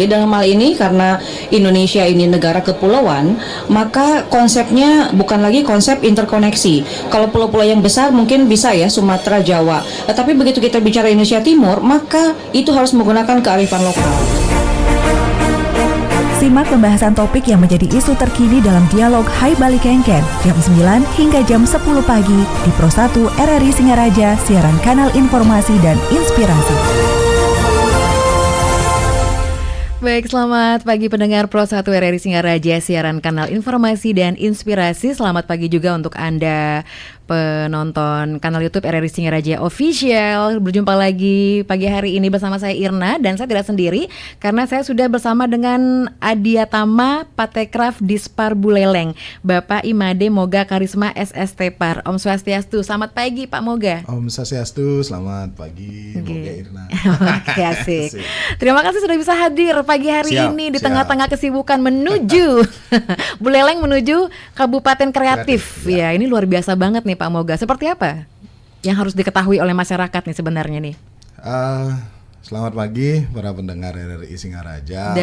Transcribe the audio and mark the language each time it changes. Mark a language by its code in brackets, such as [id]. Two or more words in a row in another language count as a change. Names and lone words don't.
[id] Jadi dalam hal ini karena Indonesia ini negara kepulauan, maka konsepnya bukan lagi konsep interkoneksi. Kalau pulau-pulau yang besar mungkin bisa ya Sumatera, Jawa. Tapi begitu kita bicara Indonesia Timur, maka itu harus menggunakan kearifan lokal. Simak pembahasan topik yang menjadi isu terkini dalam dialog Hai Bali Kengken jam 9 hingga jam 10 pagi di Pro 1 RRI Singaraja, siaran kanal informasi dan inspirasi. Baik, selamat pagi pendengar Pro 1 RRI Singaraja, siaran kanal informasi dan inspirasi. Selamat pagi juga untuk Anda penonton kanal YouTube RRI Singaraja Official. Berjumpa lagi pagi hari ini bersama saya Irna, dan saya tidak sendiri karena saya sudah bersama dengan Adiatama Patekraf Dispar Buleleng, Bapak Imade Moga Karisma SST Par. [ban] Om Swastiastu, [id] selamat pagi Pak Moga. [ban] Om Swastiastu, [id] selamat pagi Moga Irna. Oke, asik. Terima kasih sudah bisa hadir pagi hari ini di tengah-tengah kesibukan menuju Buleleng, menuju Kabupaten Kreatif. Ya, ini luar biasa banget nih Pak Moga. Seperti apa yang harus diketahui oleh masyarakat nih sebenarnya nih? Selamat pagi para pendengar RRI Singaraja